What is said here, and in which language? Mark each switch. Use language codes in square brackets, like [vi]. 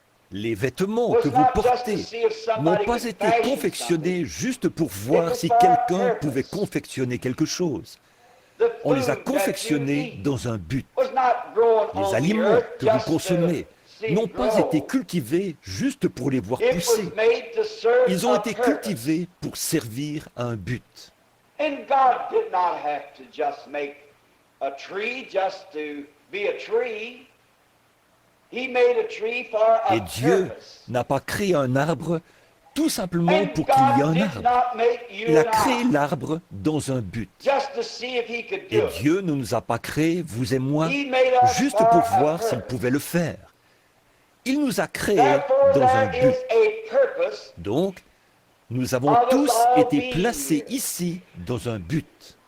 [fr] Les vêtements que vous portez n'ont pas été confectionnés juste pour voir si quelqu'un pouvait confectionner quelque chose. On les a confectionnés dans un but. Les aliments que vous consommez n'ont pas été cultivés juste pour les voir pousser. Ils ont été cultivés pour servir un but. [en] And God did not have to just make a tree just to be a tree. He made a tree for a [fr] Et Dieu [en] purpose. [fr] n'a pas créé un arbre tout simplement pour qu'il y ait un arbre. Il a créé l'arbre dans un but. Et Dieu ne nous a pas créés, vous et moi, juste pour voir s'il pouvait le faire. Il nous a créés dans un but. Donc, nous avons tous été placés ici dans un but.